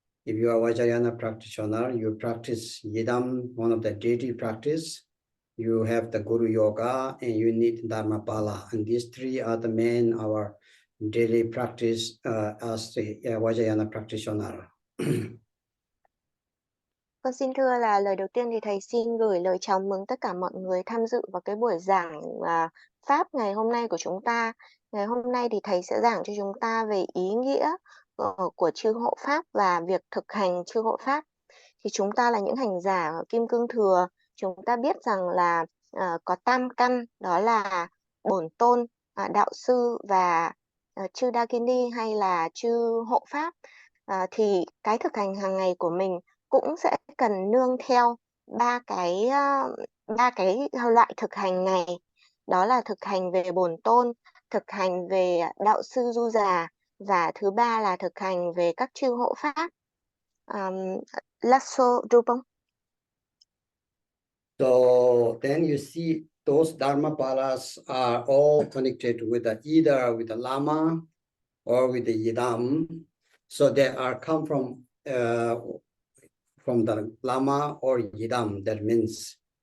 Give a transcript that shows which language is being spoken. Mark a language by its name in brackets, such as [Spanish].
[English] If you are Vajrayana practitioner, you practice Yidam, one of the deity practice. You have the Guru Yoga and you need Dharmapala. And these three are the main, our daily practice as the Vajrayana practitioner. [Vietnamese] Con xin thưa là lời đầu tiên thì thầy xin gửi lời chào mừng tất cả mọi người tham dự vào cái buổi giảng Pháp ngày hôm nay của chúng ta. Ngày hôm nay thì thầy sẽ giảng cho chúng ta về ý nghĩa của chư hộ Pháp và việc thực hành chư hộ Pháp. Thì chúng ta là những hành giả ở Kim Cương Thừa, chúng ta biết rằng là có tam căn, đó là bổn tôn, đạo sư và chư Dakini hay là chư hộ Pháp. Thì cái thực hành hàng ngày của mình cũng sẽ cần nương theo ba cái loại thực hành này, đó là thực hành về bổn tôn, thực hành về đạo sư du già và thứ ba là thực hành về các chư hộ Pháp. Lasso Drupon. [English] So then you see those Dharmapalas are all connected with either with the Lama or with the Yidam. So they are come from the Lama or Yidam, that means.